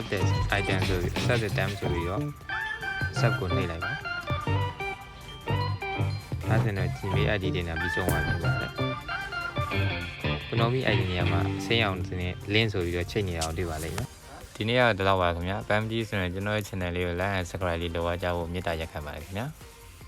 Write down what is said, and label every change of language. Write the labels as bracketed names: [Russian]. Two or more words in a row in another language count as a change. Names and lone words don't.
[English] the item [Burmese] ဆိုပြီး [English] accept the term [Burmese] ဆိုပြီးတော့ accept ကိုနှိပ်လိုက်ပါ အဲဒါဆိုတော့ Gmail ID တင်တာပြီးဆုံးသွားပြီပါတယ် Konami ID နေရာမှာဆင်းအောင်နဲ့ link ဆိုပြီးတော့ချိန်နေတာကိုတွေ့ပါလိမ့်မယ်ဒီနေ့ကတော့ဒီလောက်ပါခင်ဗျာ PMG ဆိုရင်ကျွန်တော်ရဲ့ channel လေးကို [English] like and subscribe [Burmese] လေးလုပ်အားကြဖို့မေတ္တာရက်ခံပါတယ်ခင်ဗျာ